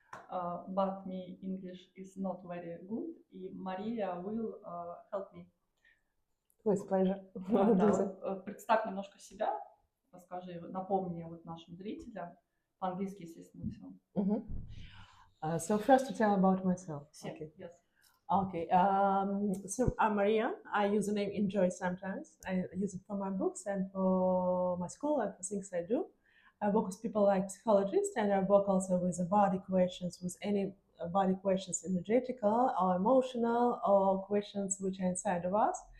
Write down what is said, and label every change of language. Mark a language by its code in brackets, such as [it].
[en] But my English is not very good, [ru] и Maria will help me. [en] With pleasure. [ru] Представь немножко себя, расскажи, напомни вот нашим зрителям, по-английски, естественно, все. [en] So first to tell about myself. Okay. Yes. Okay. So I'm Maria. I use the name Enjoy sometimes. I use it for my books and for my school and for things I do. I work with people like psychologists, and I work also with the body questions, with any body questions, energetical or emotional, or questions which are inside of us.